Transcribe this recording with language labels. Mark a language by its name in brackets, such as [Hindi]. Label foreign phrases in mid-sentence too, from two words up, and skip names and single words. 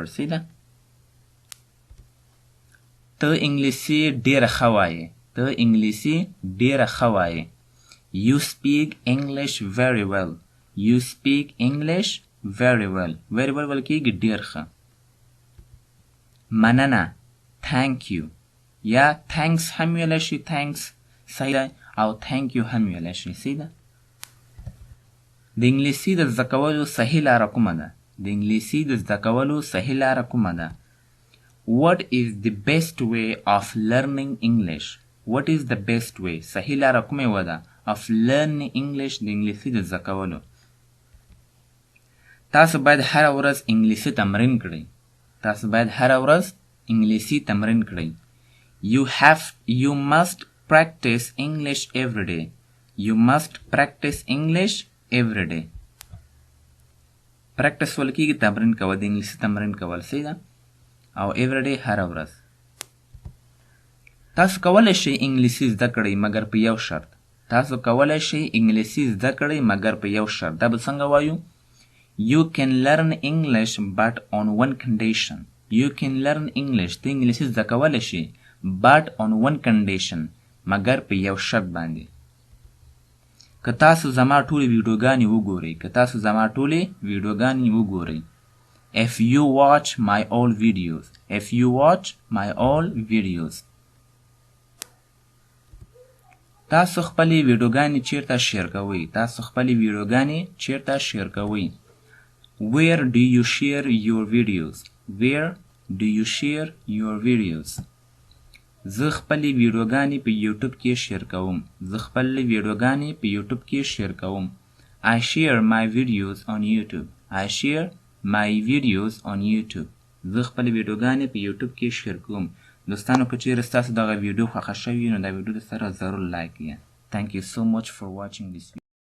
[Pashto] سیده ته انګلیسي ډېره ښه وایې. ته انګلیسي ډېره ښه وایې. [English] You speak English very well. You speak English very well. Very well [Pashto] ول کېږي ډېر ښه. مننه [English] thank you [Pashto] یا thanks هم ویلی شي. thanks صحیح ده او [English] thank you [Pashto] هم ویلی شي. صحیح ده. د انګلیسي د زده کولو صحیح لاره کومه ده؟ د انګلیسي د زده کولو صحیح لاره کومه ده؟ [English] What is the best way of learning English? What is the best way? [Pashto] صحیح لاره کومه و ده [English] of learning English [Pashto] د انګلیسي د زده کولو؟ تاسو باید هره ورځ انګلیسي تمرین کړئ. تاسو باید هره ورځ انګلیسي تمرین کړئ. [English] You must practice English every day. You must practice English every day. [Pashto] practice ول کېږي تمرین کول. د انګلیسي تمرین کول. صحیح ده او [English] every day [Pashto] هره ورځ. تاسو کولی شئ انګلیسي زده کړئ مګر په یو شرط. تاسو کولی شئ انګلیسي زده کړئ مګر په یو شرط. دا به څنګه وایو؟ [English] You can learn English but on one condition. You can learn English. [Pashto] ته انګلیسي زده کولی شئ [English] but on one condition. [Pashto] مګر په یو شرط باندې. که تاسو زما ټولې ویډیوګانې وګورئ. که تاسو زما ټولې ویډیوګانې وګورئ. [English] If you watch my all videos. If you watch my all videos. [Pashto] تاسو خپلې ویډیوګانې چیرته شیر کوئ؟ تاسو خپلې ویډیوګانې چیرته شیر کوئ؟ [English] Where do you share your videos? Where do you share your videos? [Pashto] زه خپلې ویډیوګانې په یوټیوب کې شیر کوم. زه خپلې ویډیوګانې په یوټیوب کې شیر کوم. I share my videos on YouTube. I share my videos on YouTube. زه خپلې ویډیوګانې په یوټیوب کې شیر کوم. دوستانو که چیرې ستاسو دغه ویډیو خوښه شوې وي نو دا ویډیو سره ضرور لایک کړئ. [English] Thank you so much for watching this video.